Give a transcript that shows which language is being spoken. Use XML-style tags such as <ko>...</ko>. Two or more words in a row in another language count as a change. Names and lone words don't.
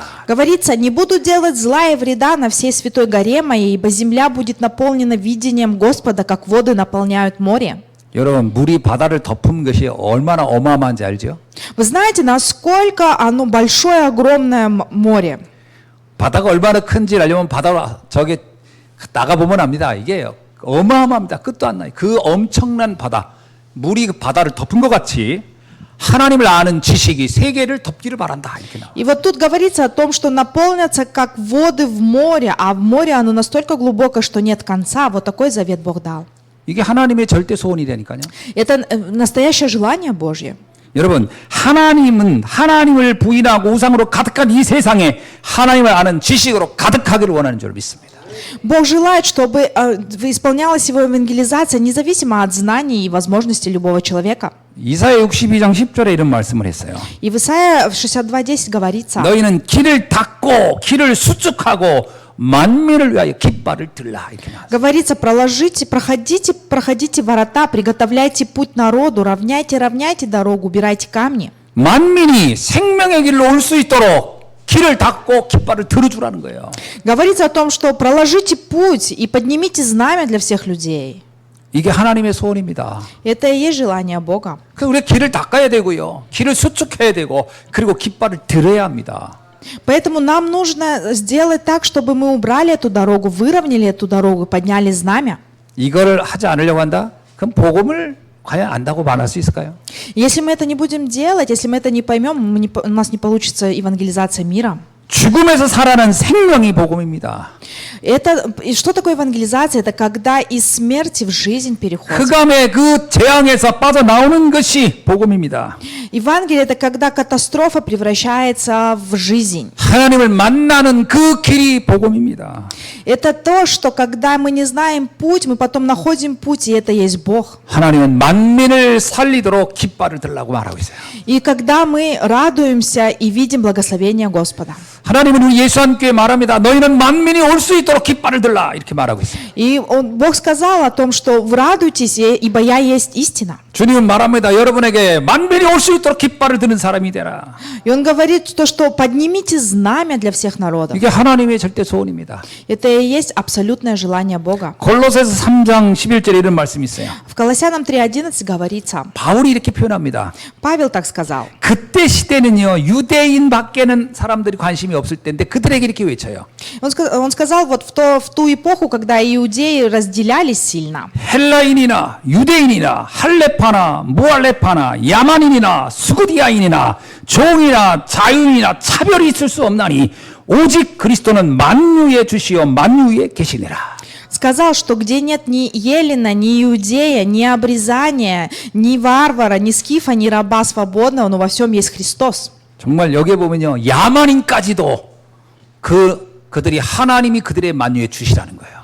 <ru>Говорится, не буду делать зла и вреда на всей святой горе моей, ибо земля будет наполнена видением Господа, как воды наполняют море.</ru> <ko>여러분, 물이 바다를 덮은 것이 얼마나 어마어마한지 알죠?</ko> <ru>Вы знаете, насколько оно большое, огромное море?</ru> <ko>바다가 얼마나 큰지 알려면 바다로 저기 나가보면 압니다. 이게 어마어마합니다. 끝도 안 나요. 그 엄청난 바다, 물이 그 바다를 덮은 것 같이 하나님을 아는 지식이 세계를 덮기를 바란다. 이렇게 나와요.</ko> <ru>И вот тут говорится о том, что наполнятся как воды в море, а в море оно настолько глубоко, что нет конца. Вот такой завет Бог дал.</ru> <ko>이게 하나님의 절대 소원이라니까요.</ko> <ru>Это настоящее желание Божье.</ru> <ko>여러분, 하나님은 하나님을 부인하고 우상으로 가득한 이 세상에 하나님을 아는 지식으로 가득하기를 원하는 줄 믿습니다.</ko> <ru>Бог желает, чтобы исполнялась его евангелизация независимо от знаний и возможностей любого человека.</ru> <ko>이사야 62장 10절에 이런 말씀을 했어요.</ko> <ru>И в Исаия в 62:10 говорится:</ru> <ko>너희는 길을 닫고 길을 수축하고 만민을 위하여 깃발을 들라. 이렇게 나왔어요.</ko> <ru>говорится, проходите ворота, приготовляйте путь народу, равняйте дорогу, убирайте камни.</ru> <ko>만민이 생명의 길로 올 수 있도록 길을 닫고 깃발을 들어주라는 거예요.</ko> <ru>Говорится о том, что проложите путь и поднимите знамя для всех людей.</ru> <ko>이게 하나님의 소원입니다.</ko> <ru>Это и есть желание Бога.</ru> <ko>그래서 우리가 길을 닦아야 되고요. 길을 수축해야 되고 그리고 깃발을 들어야 합니다.</ko> <ru>Поэтому нам нужно сделать так, чтобы мы убрали эту дорогу, выровняли эту дорогу, подняли знамя.</ru> <ko>이걸 하지 않으려고 한다? 그럼 복음을 과연 안다고 말할 수 있을까요?</ko> <ru>Если мы это не будем делать, если мы это не поймем, у нас не получится евангелизация мира.</ru> <ko>죽음에서 살아난 생명이 복음입니다.</ko> <ru>И что такое евангелизация? Это когда из смерти в жизнь переход.</ru> <ko>흑암의 그 재앙에서 빠져나오는 것이 복음입니다.</ko> <ru>Евангелие это когда катастрофа превращается в жизнь.</ru> <ko>하나님을 만나는 그 길이 복음입니다.</ko> <ru>Это то, что когда мы не знаем путь, мы потом находим путь, и это есть Бог.</ru> <ko>하나님은 만민을 살리도록 깃발을 들라고 말하고 있어요.</ko> <ru>И когда мы радуемся и видим благословение Господа.</ru> <ko>하나님은 우리 예수 함께 말합니다. 너희는 만민이 올 수 있도록 깃발을 들라 이렇게 말하고 있어요.</ko> <ru>И Бог сказал о том, что радуйтесь, ибо я есть истина.</ru> <ko>주님은 말합니다. 여러분에게 만민이 올 수 있도록 깃발을 드는 사람이 되라.</ko> <ru>И Он говорит то, что поднимите знамя для всех народов.</ru> <ko>이게 하나님의 절대 소원입니다.</ko> <ru>Это и есть абсолютное желание Бога.</ru> <ko>골로새서 3장 11절에 이런 말씀이 있어요.</ko> <ru>В Колоссянам 3:11 говорится,</ru> <ko>바울이 이렇게 표현합니다.</ko> <ru>Павел так сказал.</ru> <ko>그때 시대는요. 유대인 밖에는 사람들이 관심이 없을 때인데 그들에게 이렇게 외쳐요.</ko> <ru>Он сказал вот в ту эпоху, когда иудеи разделялись сильно.</ru> <ko>헬라인이나 유대인이나 할레파나 무할레파나 야만인이나 수구디아인이나 종이나 자유인이나 차별이 있을 수 없나니 오직 그리스도는 만유의 주시요 만유의 계시니라.</ko> <ru>Сказал, что где нет ни еллина, ни иудея, ни обрезания, ни варвара, ни скифа, ни раба свободного, но во всем есть Христос.</ru> <ko>정말 여기에 보면요. 야만인까지도 그들이 하나님이 그들의 만유의 주시라는 거예요.</ko>